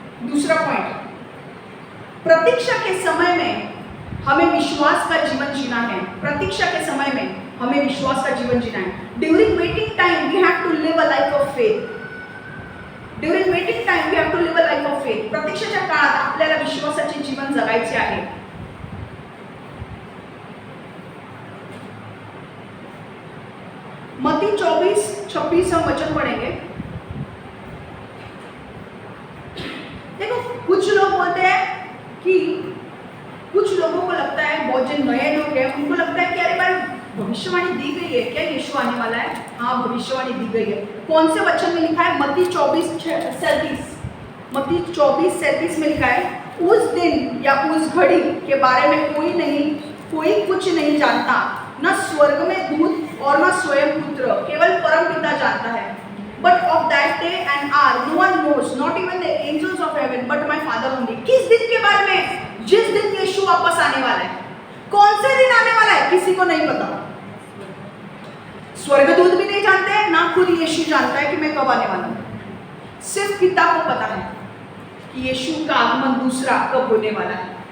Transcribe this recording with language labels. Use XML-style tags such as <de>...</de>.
<hi>दूसरा पॉइंट, प्रतीक्षा के समय में हमें विश्वास का जीवन जीना है। प्रतीक्षा के समय में हमें विश्वास का जीवन जीना है।</hi> <en>During waiting time we have to live a life of faith. During waiting time we have to live a life of faith.</en> <mr>प्रतीक्षेच्या काळात आपल्याला विश्वासाचे जीवन जगायचे आहे।</mr> <hi>मत्ती 24:26 हम वचन पढ़ेंगे। देखो, कुछ लोग बोलते हैं कि कुछ लोगों को लगता है, बहुत जो नए लोग हैं उनको लगता है कि अरे भाई भविष्यवाणी दी गई है क्या, यीशु आने वाला है? हाँ, भविष्यवाणी दी गई है। कौन से वचन में लिखा है? मत्ती 24:37 में लिखा है, उस दिन या उस घड़ी के बारे में कोई कुछ नहीं जानता, न स्वर्ग में दूत और न स्वयं पुत्र, केवल परम पिता जानता है।</hi> <en>But of that day and hour no one knows, not even the angels of heaven, but my Father only.</en> <hi>किस दिन के बारे में? जिस दिन यीशु वापस आने वाला है। कौन से दिन आने वाला है किसी को नहीं पता। स्वर्गदूत भी नहीं जानते, ना खुद यीशु जानता है कि मैं कब आने वाला हूँ। सिर्फ पिता को पता है कि यीशु का आगमन दूसरा कब होने वाला है।</hi>